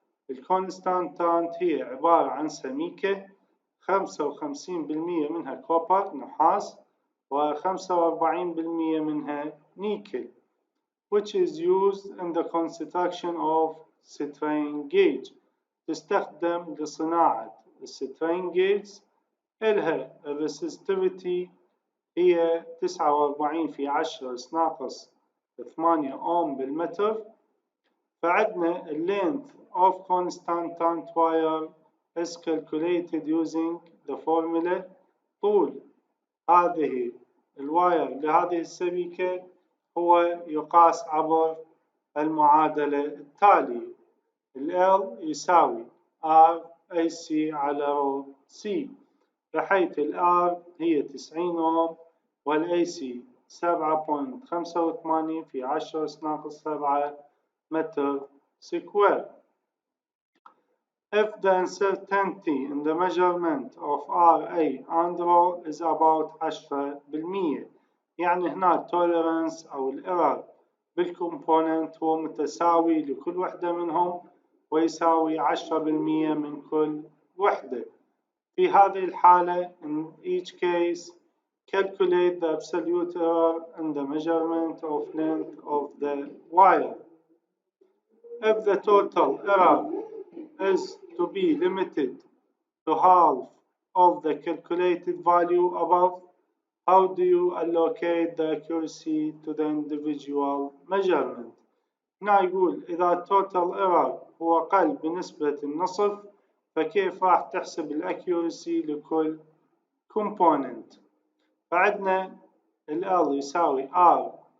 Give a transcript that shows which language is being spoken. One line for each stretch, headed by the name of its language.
Arabic: الكونستانتانت هي عبارة عن سميكة 55% منها كوبر نحاس و45% منها نيكل
English: which is used in the construction of strain gauge.
Arabic: تستخدم لصناعة السترين جيج. إلها الريسستيفيتي هي 49 في 10⁻8 أوم بالمتر. فعندنا
English: length of constantant wire is calculated using the formula.
Arabic: طول هذه الواير لهذه السبيكة هو يقاس عبر المعادلة التالية. L يساوي R AC على رو C، بحيث R هي 90 أوم والAC 7.85 في 10⁻7
English: meter square. If the uncertainty in the measurement of RA and ρ is about 10%،
Arabic: يعني هنا التوليرانس أو الإيرور بالكومبوننت هو متساوي لكل وحدة منهم ويساوي 10% من كل وحدة. في هذه الحالة
English: in each case calculate the absolute error in the measurement of length of the wire. If the total error is to be limited to half of the calculated value above, how do you allocate the accuracy to the individual measurement؟
Arabic: هنا يقول إذا total error هو أقل بنسبة النصف فكيف راح تحسب الأكيورسي لكل component؟ فعندنا ال L يساوي R